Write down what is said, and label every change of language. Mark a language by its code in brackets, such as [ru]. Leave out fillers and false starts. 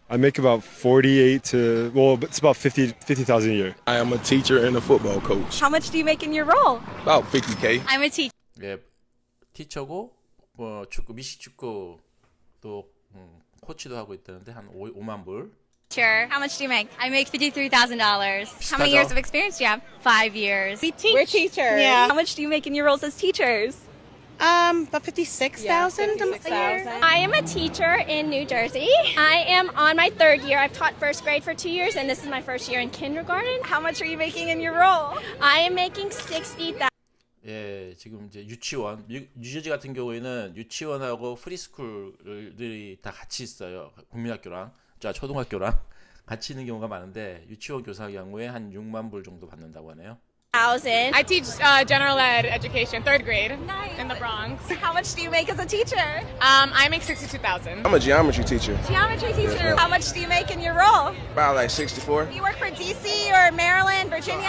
[en] I make about 48 to it's about 50,000 a year. I am a teacher and a football coach. How much do you make in your role? About 50K. I'm a teacher. [ko] 예, 티처고 축구 미식축구도 코치도 하고 있다는데 한 5만 불. [en] How much do you make? I make $53,000. How many [ko] 비슷하죠? [en] years of experience do you have? 5 years. We teach. We're teachers. Yeah. How much do you make in your roles as teachers? About 56,000 a year. I am a teacher in New Jersey. I am on my third year. I've taught first grade for 2 years, and this is my first year in kindergarten. How much are you making in your role? I am making 60,000. [ko] 예, 지금 이제 유치원, 뉴저지 같은 경우에는 유치원하고 프리스쿨들이 다 같이 있어요. 국민학교랑, 초등학교랑 같이 있는 경우가 많은데 유치원 교사 경우에 한 6만 불 정도 받는다고 하네요. [en] I teach general ed education, third grade in the Bronx. How much do you make as a teacher? I make 62,000. I'm a geometry teacher. Geometry teacher. How much do you make in your role? About like 64. Do you work for DC or Maryland, Virginia?